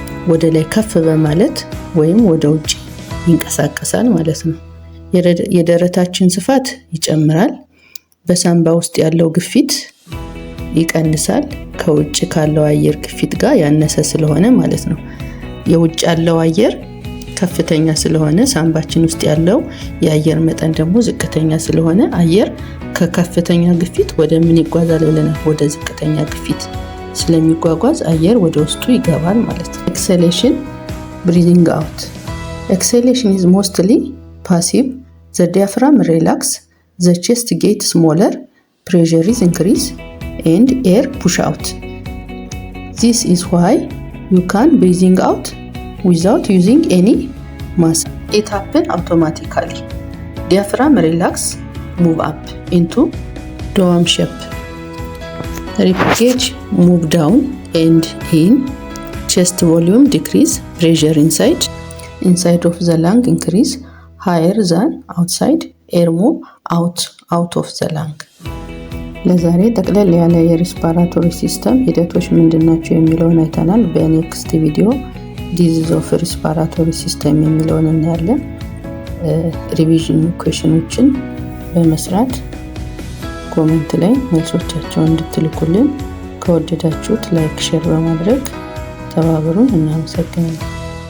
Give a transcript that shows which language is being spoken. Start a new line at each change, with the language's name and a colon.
Amharic: ወደ ላይ ከፍ በማለት ወይም ወደ ውጭ ይንቀሳቀሳል ማለት ነው። የደረታችን ስፋት ይጨምራል። በሳምባ ውስጥ ያለው ግፊት ይቀንሳል ከውጭ ካለው አየር ግፊት ጋር ያነሰ ስለሆነ ማለት ነው። የውጭ ያለው አየር ከፍተኛ ስለሆነ ሳምባችን ውስጥ ያለው የአየር መጠን ደግሞ ዝቅተኛ ስለሆነ አየር ከከፍተኛ ግፊት ወደ ምን ይጓዛል ብለናል? ወደ ዝቅተኛ ግፊት ስለሚጓጓዝ አየር ወደ ውስጡ ይገባል ማለት ነው።
English: Exhalation, breathing out. Exhalation is mostly passive. The diaphragm relax, the chest get smaller, pressure is increase and air push out. This is why you can breathing out without using any muscle. It happens automatically. Diaphragm relax, move up into dome shape. Rib cage move down and in. Chest volume decrease, pressure inside of the lung increase higher than outside, air move out of the lung.
Amharic: ለዛሬ ጠቅለል ያለ የሪስፓራቶሪ ሲስተም ሂደቶች ምንድናቸው የሚለውን አይተናል። በኔክስት ቪዲዮ ዲዚዝ ኦፍ ሪስፓራቶሪ ሲስተም የሚለውን እናያለን። ሪቪዥን ኩዌሽኖችን በመስራት ኮሜንት ላይ መልሶቻቸውን እንድትልኩልን፣ ከወደዳችሁት ላይክ ሼር በማድረግ ተባበሩን። እናመሰግናለን።